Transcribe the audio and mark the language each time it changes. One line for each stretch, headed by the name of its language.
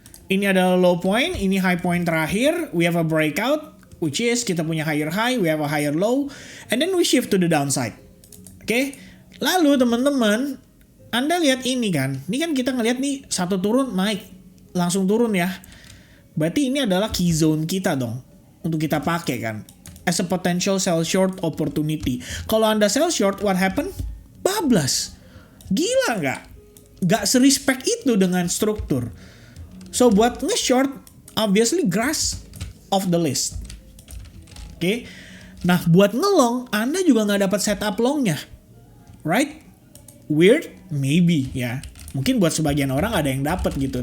Indonesian: Ini adalah low point, ini high point terakhir.
English: We have a breakout, which is
Indonesian: kita punya
English: higher high, we have a higher low, and then we shift to the downside.
Indonesian: Oke? Lalu teman-teman, Anda lihat ini kan. Ini kan kita ngelihat nih satu turun naik, langsung turun ya. Berarti ini adalah key zone kita dong. Untuk kita pakai kan.
English: As a potential sell short opportunity.
Indonesian: Kalau Anda sell short,
English: what happen?
Indonesian: Bablas. Gila nggak? Nggak serespect itu dengan struktur.
English: So
Indonesian: buat nge-short,
English: obviously Grass off the list.
Indonesian: Oke. Nah buat ngelong, Anda juga nggak dapat setup longnya.
English: Right? Weird? Maybe
Indonesian: ya. Mungkin buat sebagian orang ada yang dapat gitu.